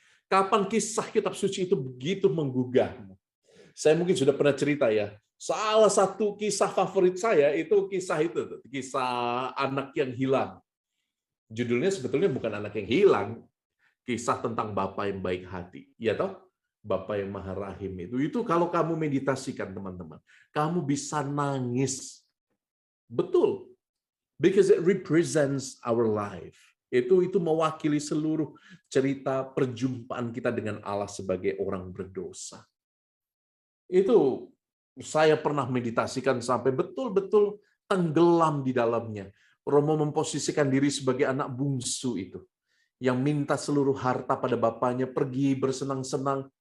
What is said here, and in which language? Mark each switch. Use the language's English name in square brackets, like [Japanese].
[Indonesian] Kapan kisah kitab suci itu begitu menggugahmu? Saya mungkin sudah pernah cerita ya, salah satu kisah favorit saya itu kisah anak yang hilang. Judulnya sebetulnya bukan anak yang hilang, kisah tentang Bapa yang baik hati. Ya toh? Bapa yang maha rahim itu kalau kamu meditasikan, teman-teman, kamu bisa nangis Betul. [English] Because it represents our life. [Indonesian] Itu mewakili seluruh cerita perjumpaan kita dengan Allah sebagai orang berdosa. Itu saya pernah meditasikan sampai betul-betul tenggelam di dalamnya. Romo memposisikan diri sebagai anak bungsu itu, yang minta seluruh harta pada bapaknya, pergi bersenang-senang.